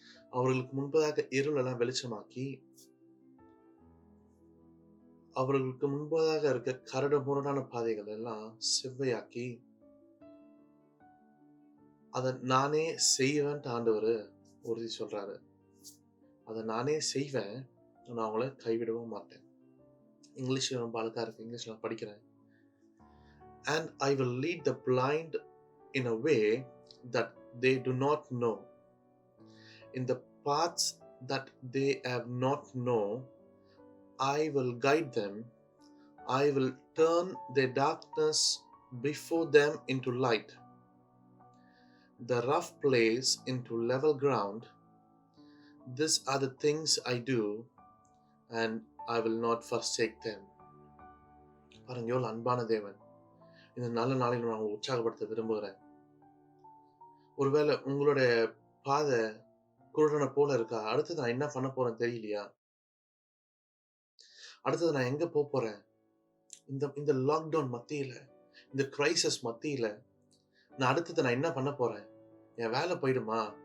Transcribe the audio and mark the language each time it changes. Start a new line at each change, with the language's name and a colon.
Tamil: அவர்களுக்கு முன்பதாக இருளெல்லாம் வெளிச்சமாக்கி, அவர்களுக்கு முன்பதாக இருக்க கரடு முரடான பாதைகள் எல்லாம் செவ்வையாக்கி, அதை நானே செய்வேன்ட்டு ஆண்டவர் உறுதி சொல்றாரு. அதை நானே செய்வேன், நான் அவங்கள கைவிடவும் மாட்டேன். இங்கிலீஷ் ரொம்ப அழகா இருக்கு, இங்கிலீஷ்ல நான் படிக்கிறேன்.
English: And I will lead the blind in a way that they do not know. In the paths that they have not known, I will guide them. I will turn their darkness before them into light, the rough place into level ground. These are the things I do, and I will not forsake them.
Tamil: பாருங்க எவ்வளவு அன்பான தேவன். இந்த நல்ல நாளில் நான் உற்சாகப்படுத்த விரும்புகிறேன். ஒருவேளை உங்களுடைய பாதை குருடனை போல இருக்கா? அடுத்தது நான் என்ன பண்ண போறேன் தெரியலையா? அடுத்தது நான் எங்க போறேன்? இந்த லாக்டவுன் மத்தியில, இந்த கிரைசிஸ் மத்தியில நான் அடுத்தது நான் என்ன பண்ண போறேன்? என் வேலை போயிடுமா?